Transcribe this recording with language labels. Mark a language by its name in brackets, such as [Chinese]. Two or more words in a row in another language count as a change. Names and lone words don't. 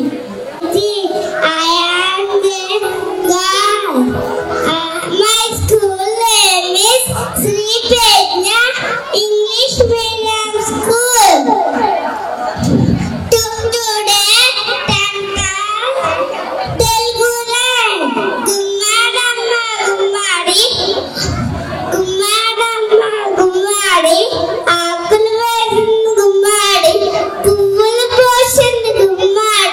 [English] I am the girl. My school name is Sri Pragya English Medium School. Today, Telugu land. [Telugu] గుమ్మడమ్మ గుమ్మడి, గుమ్మడమ్మ గుమ్మడి, ఆకులు వేసిన గుమ్మడి పువ్వులు పోసిన గుమ్మడి.